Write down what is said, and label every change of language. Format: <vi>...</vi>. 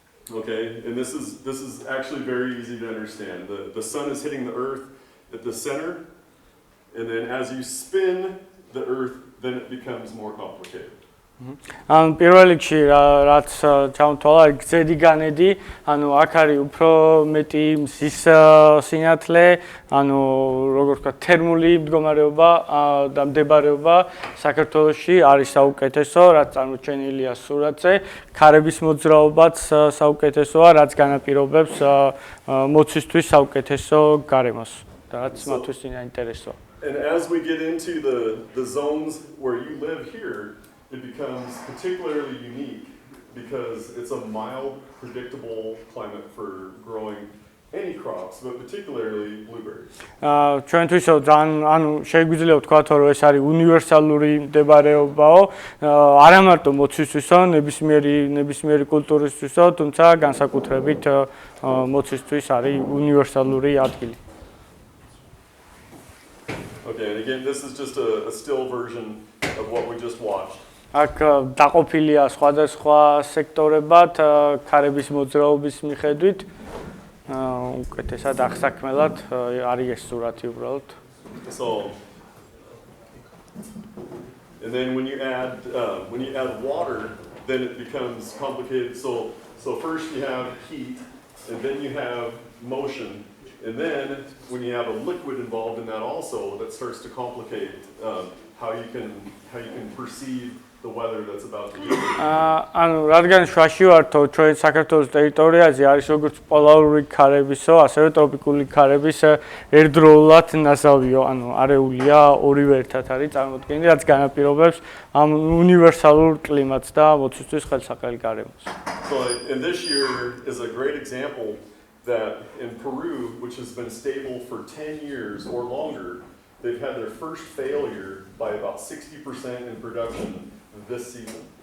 <en>Okay, and this is actually very easy to understand. The sun is hitting the earth at the center, and then as you spin the earth, then it becomes more complicated.</en> <ka>ან პირველ რიგში რაც ჩამოთვალა გრძედი განედი, ანუ აქ არის უფრო მეტი მზის სინათლე, ანუ როგორ ვთქვა, თერმული მდგომარეობა და მდებარეობა საქართველოში არის საუკეთესო, რაც წარმოჩენილია სურათზე, ქარების მოძრაობაც საუკეთესოა, რაც განაპირობებს მოცვისთვის საუკეთესო გარემოს და რაც მათთვის საინტერესოა.</ka> <en>And as we get into the zones where you live here, it becomes particularly unique because it's a mild, predictable climate for growing any crops, but particularly blueberries.</en> <ka>ჩვენთვისო ძალიან ანუ შეგვიძლია ვთქვათ, რომ ეს არის უნივერსალური მდებარეობაო, არა მარტო მოცვისთვისო, ნებისმიერი კულტურისთვისო, თუმცა განსაკუთრებით მოცვისთვის არის უნივერსალური ადგილი.</ka> <en>Okay, and again, this is just a still version of what we just watched.</en> <ka>აქ დაყოფილია სხვადასხვა სექტორებად, ქარების მოძრაობის მიხედვით, უკეთესად აღსაქმელად არის ეს სურათი უბრალოდ.</ka> <en>So, and then when you add water, then it becomes complicated. So first you have heat, and then you have motion, and then when you have a liquid involved in that also, that starts to complicate how you can perceive the weather that's about to be.</en> <ka>ანუ რადგან შვაში ვართო ჩვენ საქართველოს ტერიტორიაზე არის როგორც პოლარული ქარებისო, ასევე ტროპიკული ქარების ერთდროულად ნაზავიო, ანუ არეულია ორივე ერთად არის წარმოდგენილი, რაც განაპირობებს ამ უნივერსალურ კლიმატს და მოცვისთვის ხელსაყრელ გარემოს.</ka> <en>So and this year is a great example that in Peru, which has been stable for 10 years or longer, they've had their first failure by about 60% in production this season.</en>